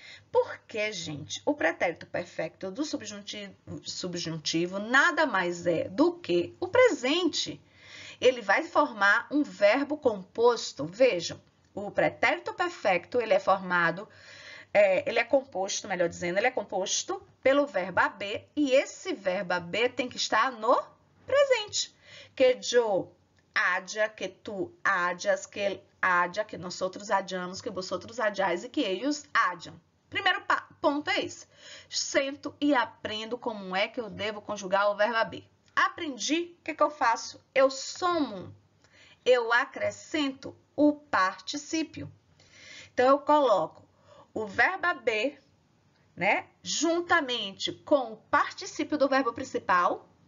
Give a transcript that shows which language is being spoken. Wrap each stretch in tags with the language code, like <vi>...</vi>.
<pt>Porque, gente, o pretérito perfeito do subjuntivo nada mais é do que o presente. Ele vai formar um verbo composto. Vejam, o pretérito perfeito, ele é formado... ele é composto, melhor dizendo, ele é composto pelo verbo haber, e esse verbo haber tem que estar no presente.</pt> <es>Que yo haya, que tu hayas, que él haya, que nosotros hayamos, que vosotros hayáis e que ellos hayan.</es> <pt>Primeiro ponto é esse. Sento e aprendo como é que eu devo conjugar o verbo haber. Aprendi, o que que eu faço? Eu somo, eu acrescento o particípio. Então, eu coloco o verbo haber, né, juntamente com o particípio do verbo principal.</pt>